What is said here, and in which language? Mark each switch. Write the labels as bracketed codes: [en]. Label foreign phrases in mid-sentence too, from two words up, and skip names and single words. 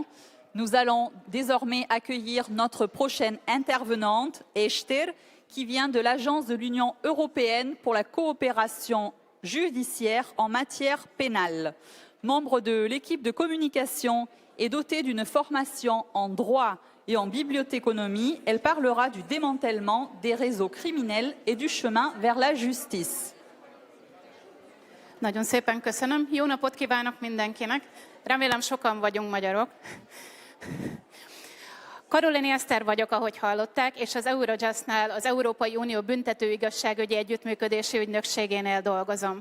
[fr] Nous allons désormais accueillir notre prochaine intervenante, Esther, qui vient de l'Agence de l'Union européenne pour la coopération judiciaire en matière pénale. Membre de l'équipe de communication et dotée d'une formation en droit et en bibliothéconomie, elle parlera du démantèlement des réseaux criminels et du chemin vers la justice. [hu] Nagyon szépen köszönöm. Jó napot kívánok mindenkinek. Remélem sokan vagyunk magyarok. Karolini Eszter vagyok, ahogy hallották, és az Eurojustnál, az Európai Unió Büntető Igazságügyi Együttműködési Ügynökségénél dolgozom.